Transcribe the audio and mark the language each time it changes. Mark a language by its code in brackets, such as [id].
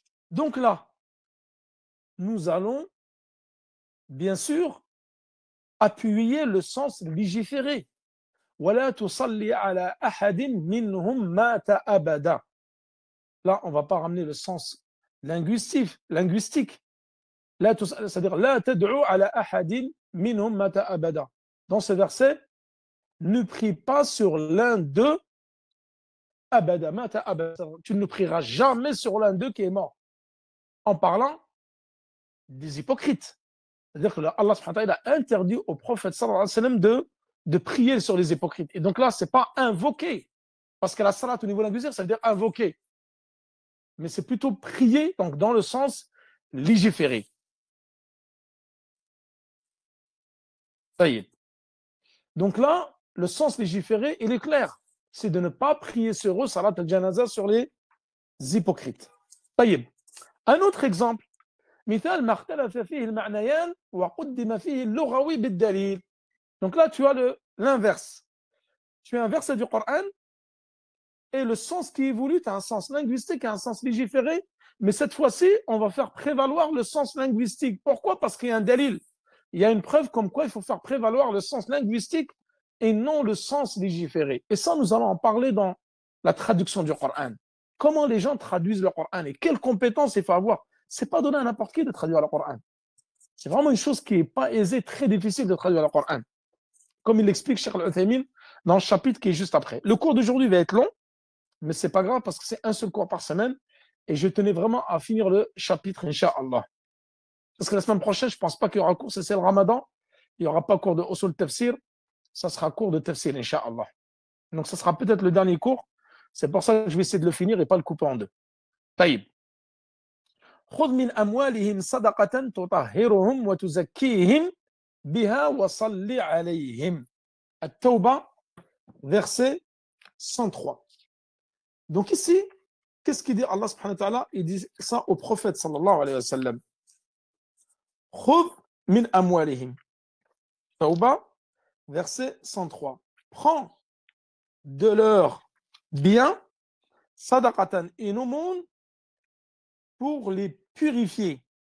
[fr] Donc là, nous allons bien sûr appuyer le sens légiféré. [ar] وَلَا تُصَلِّ عَلَى أَحَدٍ مِّنْهُمْ مَاتَ أَبَدًا. [fr] Là, on ne va pas ramener le sens linguistique. C'est-à-dire, [ar] لَا تَدْعُوا عَلَى أَحَدٍ مِّنْهُمْ مَاتَ أَبَدًا. [fr] Dans ce verset, ne prie pas sur l'un d'eux, abada, mata abada. Tu ne prieras jamais sur l'un d'eux qui est mort. En parlant des hypocrites. C'est-à-dire que Allah subhanahu wa ta'ala a interdit au prophète sallallahu alayhi wa sallam de prier sur les hypocrites. Et donc là, ce n'est pas invoquer. Parce que la salat au niveau linguistique, ça veut dire invoquer. Mais c'est plutôt prier, donc dans le sens légiférer. Ça y est. Donc là, le sens légiféré, il est clair. C'est de ne pas prier sur eux, salat al-janaza, sur les hypocrites. Ça y est. Un autre exemple. [ar] مثال ما اختلف فيه المعنيان وقدم فيه اللغوي بالدليل. [fr] Donc là, tu as l'inverse. Tu as un verset du Coran et le sens qui est voulu, tu as un sens linguistique et un sens légiféré, mais cette fois-ci, on va faire prévaloir le sens linguistique. Pourquoi? Parce qu'il y a un dalil. Il y a une preuve comme quoi il faut faire prévaloir le sens linguistique et non le sens légiféré. Et ça, nous allons en parler dans la traduction du Coran. Comment les gens traduisent le Coran et quelles compétences il faut avoir. Ce n'est pas donné à n'importe qui de traduire le Coran. C'est vraiment une chose qui n'est pas aisée, très difficile de traduire le Coran. Comme il l'explique Cheikh Al-Uthaymin dans le chapitre qui est juste après. Le cours d'aujourd'hui va être long, mais ce n'est pas grave parce que c'est un seul cours par semaine et je tenais vraiment à finir le chapitre, Inch'Allah. Parce que la semaine prochaine, je ne pense pas qu'il y aura cours, c'est le Ramadan. Il n'y aura pas cours de Usul Tafsir, ça sera cours de Tafsir, Inch'Allah. Donc, ça sera peut-être le dernier cours. C'est pour ça que je vais essayer de le finir et pas le couper en deux. Taïb. [ar] خذ من أموالهم صدقة تطهرهم وتزكيهم بها وصل عليهم. [fr] At-Tawbah, verset 103. Donc ici, qu'est-ce qu'il dit Allah subhanahu wa ta'ala? Il dit ça au prophète sallallahu alayhi wa sallam. [ar] Khudh min amwalihim. [fr] Tawbah, verset 103. Prends de leurs biens, sadaqatan, une aumône, pour les purifier.